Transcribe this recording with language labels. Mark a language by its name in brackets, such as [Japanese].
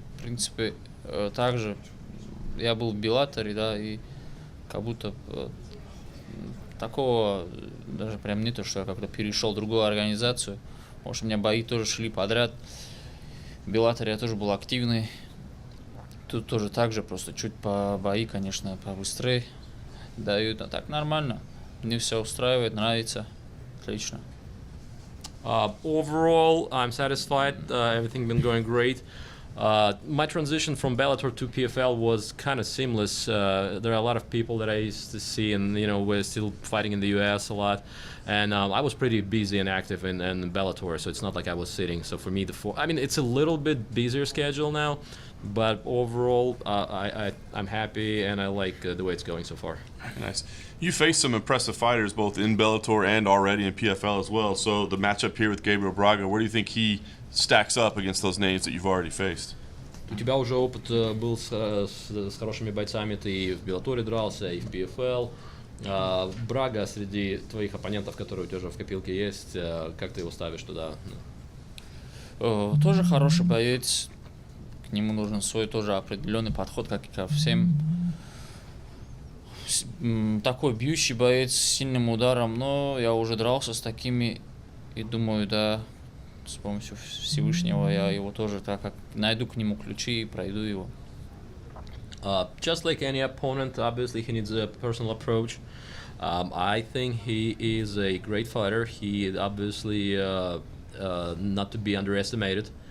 [Russian] В принципе, также я был в Беллаторе, да, и как будто такого даже прям не то, что я как-то перешел в другую организацию. Потому что у меня бои тоже шли подряд. В Беллаторе я тоже был активный. Тут тоже так же, просто чуть по бои, конечно, побыстрее дают. А так нормально. Мне все устраивает, нравится. Отлично. [English] Overall, I'm satisfied. Everything been going great. My transition from Bellator to PFL was kind of seamless. There are a lot of people that I used to see, and we're still fighting in the US a lot. And I was pretty busy and active in Bellator, so it's not like I was sitting. So for me, it's a little bit busier schedule now, but overall, I'm happy and I like the way it's going so far. Nice. You faced some impressive fighters both in Bellator and already in PFL as well. So the matchup here with Gabriel Braga, where do you think he stacks up against those names that you've already faced? [Russian] У тебя уже опыт был с хорошими бойцами, ты и в Беллаторе дрался, и в PFL. Брага среди твоих оппонентов, которые у тебя уже в копилке есть, как ты его ставишь туда? Тоже хороший боец, к нему нужен свой тоже определенный подход, как и ко всем. Такой бьющий боец с сильным ударом, но я уже дрался с такими и думаю, да, с помощью Всевышнего я его тоже так как найду к нему ключи и пройду его. [English] Just like any opponent, obviously he needs a personal approach. I think he is a great fighter. He obviously not to be underestimated.